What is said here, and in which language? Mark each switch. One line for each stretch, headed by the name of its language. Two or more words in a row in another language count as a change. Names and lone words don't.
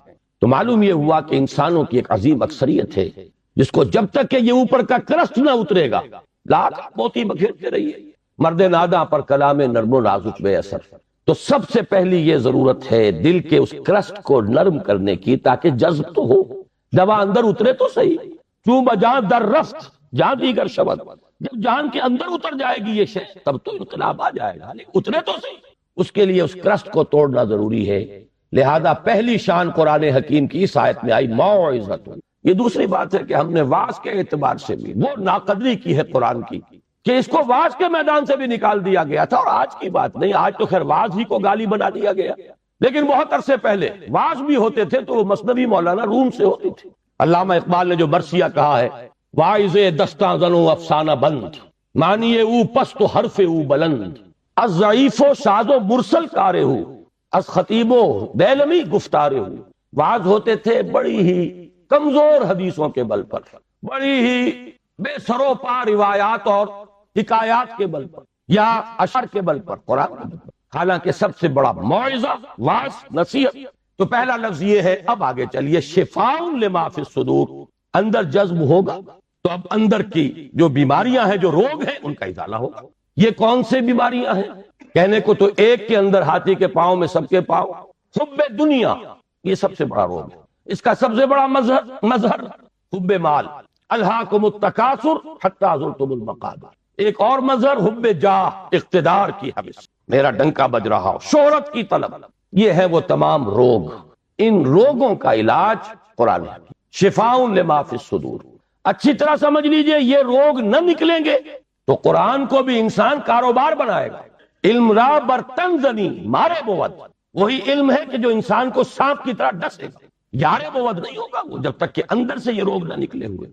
Urdu: تو معلوم یہ ہوا کہ انسانوں کی ایک عظیم اکثریت ہے جس کو جب تک کہ یہ اوپر کا کرسٹ نہ اترے گا، لاکھ موتی بکھیرتے رہیے. مرد ناداں پر کلام نرم و نازک بے اثر. تو سب سے پہلی یہ ضرورت ہے دل کے اس کرسٹ کو نرم کرنے کی، تاکہ جذب تو ہو، دوا اندر اترے تو صحیح.
Persian: چوں بجان در رفت جان دیگر شبد.
Urdu: جب جان کے اندر اتر جائے گی یہ شے تب تو انقلاب آ جائے گا، لیکن اترے تو صحیح. اس کے لیے اس کرسٹ کو توڑنا ضروری ہے. لہذا پہلی شان قرآن حکیم کی اس آیت میں آئی موعظۃ. یہ دوسری بات ہے کہ ہم نے واعظ کے اعتبار سے بھی وہ ناقدری کی ہے قرآن کی کہ اس کو واعظ کے میدان سے بھی نکال دیا گیا تھا. اور آج کی بات نہیں، آج تو خیر واعظ ہی کو گالی بنا دیا گیا، لیکن بہت عرصے پہلے واعظ بھی ہوتے تھے تو وہ مثنوی مولانا روم سے ہوتی تھی. علامہ اقبال نے جو مرثیہ کہا ہے،
Persian: واعظ دستاں زنو افسانہ بند، مانیے او پست و حرف او بلند، از ضعیف و ساز و مرسل کارے ہو، از خطیب و دیلمی گفتارے ہو.
Urdu: واعظ ہوتے تھے بڑی ہی کمزور حدیثوں کے بل پر، بڑی ہی بے سرو پا روایات اور حکایات کے بل پر، یا اشعار کے بل پر، قرآن کے بل پر. حالانکہ سب سے بڑا موعظہ، واعظ، نصیحت. تو پہلا لفظ یہ ہے. اب آگے چلیے،
Arabic: شفاء لما فی الصدور.
Urdu: اندر جذب ہوگا تو اب اندر کی جو بیماریاں ہیں، جو روگ ہیں، ان کا ازالہ ہوگا. یہ کون سے بیماریاں ہیں؟ کہنے کو تو ایک کے اندر ہاتھی کے پاؤں میں سب کے پاؤں. حب دنیا، یہ سب سے بڑا روگ ہے. اس کا سب سے بڑا مظہر حب مال،
Arabic: الہاکم التکاثر حتی زرتم المقابر.
Urdu: ایک اور مظہر حب جاہ، اقتدار کی حوث، میرا ڈنکا بج رہا ہو، شہرت کی طلب. یہ ہے وہ تمام روگ. ان روگوں کا علاج قرآن ہے.
Arabic: شفاء لما فی الصدور.
Urdu: اچھی طرح سمجھ لیجئے، یہ روگ نہ نکلیں گے تو قرآن کو بھی انسان کاروبار بنائے گا.
Persian: علم را برتن زنی مارے بود.
Urdu: وہی علم ہے کہ جو انسان کو سانپ کی طرح ڈسے گا.
Persian: یارے بود
Urdu: نہیں ہوگا وہ جب تک کہ اندر سے یہ روگ نہ نکلے ہوئے.